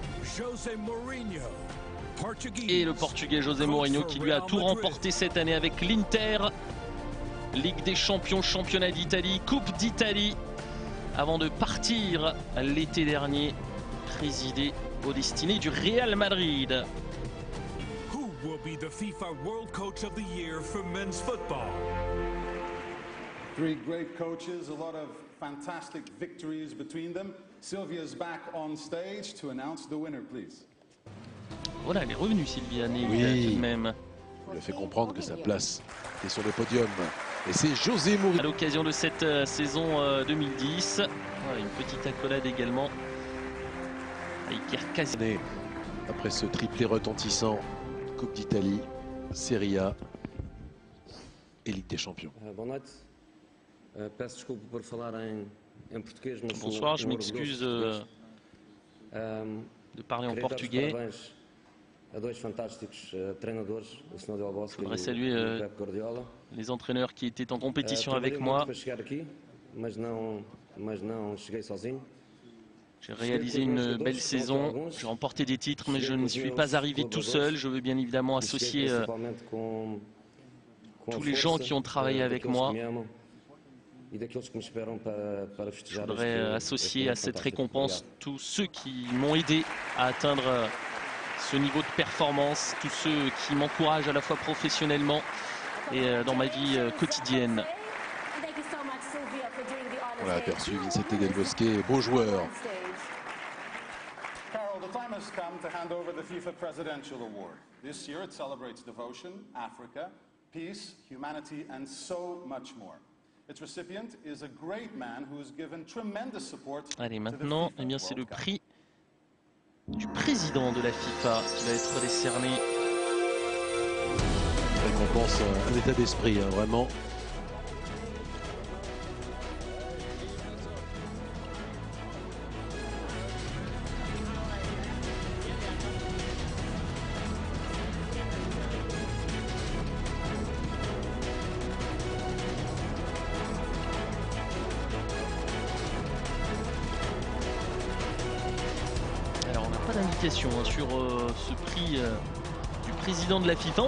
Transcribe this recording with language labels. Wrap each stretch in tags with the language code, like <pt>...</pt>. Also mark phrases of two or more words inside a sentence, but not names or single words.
<en>José Mourinho, Portuguese.</en> <fr>Et le Portugais José Mourinho qui lui a tout remporté cette année avec l'Inter. Ligue des Champions, Championnat d'Italie, Coupe d'Italie. Avant de partir l'été dernier, présider aux destinées du Real Madrid.</fr> <en>Who will be the FIFA World Coach of the Year for men's football? Three great coaches, a lot of fantastic victories between them. Sylvia's back on stage to announce the winner, please.</en> <fr>Voilà, elle est revenue Sylvia Neg, Oui. tout de même. Il a fait comprendre que sa place est sur le podium. Et c'est José Mourinho. À l'occasion de cette saison 2010. Voilà, une petite accolade également à Iker Casillas. Après ce triplé retentissant, Coupe d'Italie, Serie A et Ligue des Champions.</fr> <pt>Boa noite. Peço desculpa por falar em português, mas</pt> <fr>Bonsoir, je m'excuse de parler en portugais.</fr> <pt>A dois fantásticos treinadores, o Sr. Del Bosque e o</pt> <fr>Faudrait saluer Pep Guardiola. les entraîneurs qui étaient en compétition avec moi.</fr> <pt>Para chegar aqui, mas não cheguei sozinho.</pt> <fr>J'ai réalisé une belle saison, j'ai remporté des titres, mais je ne suis pas arrivé tout seul. Je veux bien évidemment associer tous les gens qui ont travaillé avec moi. Je voudrais associer à cette récompense tous ceux qui m'ont aidé à atteindre ce niveau de performance, tous ceux qui m'encouragent à la fois professionnellement et dans ma vie quotidienne. On l'a aperçu, Vicente Del Bosque, beau joueur.</fr> <en>Carol, the time has come to hand over the FIFA Presidential Award. This year it celebrates devotion, Africa, peace, humanity, and so much more. Its recipient is a great man who has given tremendous support.</en> <fr>Allez, maintenant, eh bien, c'est le prix du président de la FIFA qui va être décerné. Récompense, un état d'esprit, hein, vraiment. Alors, on n'a pas d'indication sur ce prix du président de la FIFA.</fr>